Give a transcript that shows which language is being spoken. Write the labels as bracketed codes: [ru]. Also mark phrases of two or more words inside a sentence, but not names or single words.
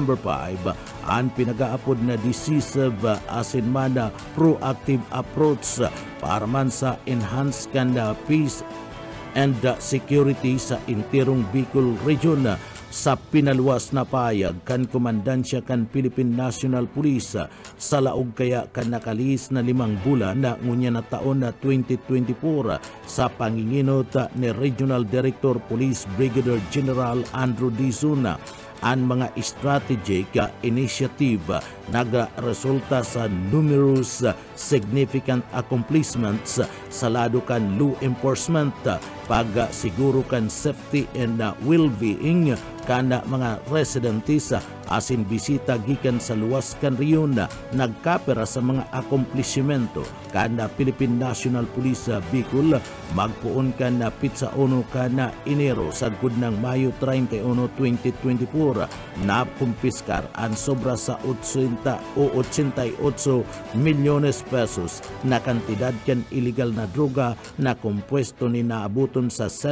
[bik] 5 ang pinagaapod na decisive asin man na [en] proactive approach [bik] para man sa enhanced kan [en] peace and security [bik] sa intirong Bicol Region sa pinaluwas na payag kan komandansya kan Philippine National Police sa laog kaya kan nakalis na 5 bulan na ngunya na taon na 2024 sa panginginot ni Regional Director Police Brigadier General Andrew D. Zuna. Ang mga [en] strategic initiative [bik] nagresulta sa [en] numerous significant accomplishments [bik] sa lado kan [en] law enforcement, [bik] pagsiguro kan [en] safety and well-being [bik] kana mga residentes asin bisita gikan sa luwas kan riyon nagkapera sa mga akomplishmento kana Philippine National Police Bicol magpuon kan na pitsa uno kana Enero sagud ng Mayo 31, 2024 na kumpiskar ang sobra sa 88 milyones pesos na kantidad kan illegal na droga na kompuesto ni naabuton sa